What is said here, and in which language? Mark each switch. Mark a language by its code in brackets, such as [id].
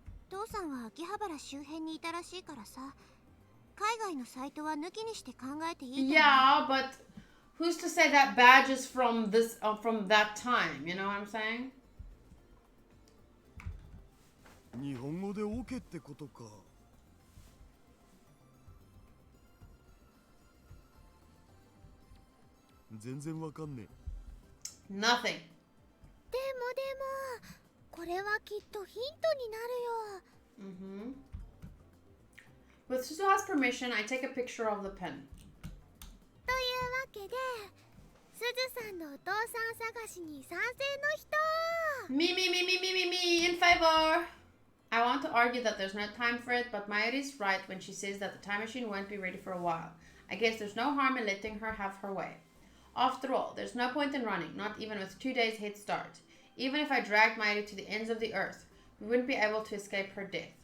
[ja] 父さんは秋葉原周辺にいたらしいからさ、海外のサイトは抜きにして考えていいと思う。 [en] Yeah, but who's to say that badge is from this from that time? You know what I'm saying? [ja] 日本語で OK ってことか。全然わかんねえ。 [en] Nothing. [ja] でもこれはきっとヒントになるよ。 [en] With Suzuha's permission, I take a picture of the pen. [ja] というわけで、すずさんのお父さん探しに賛成の人。 [en] Me, in favor. I want to argue that there's no time for it, but Mayuri's right when she says that the time machine won't be ready for a while. I guess there's no harm in letting her have her way. After all, there's no point in running, not even with 2 days head start. Even if I dragged Mayuri to the ends of the earth, we wouldn't be able to escape her death.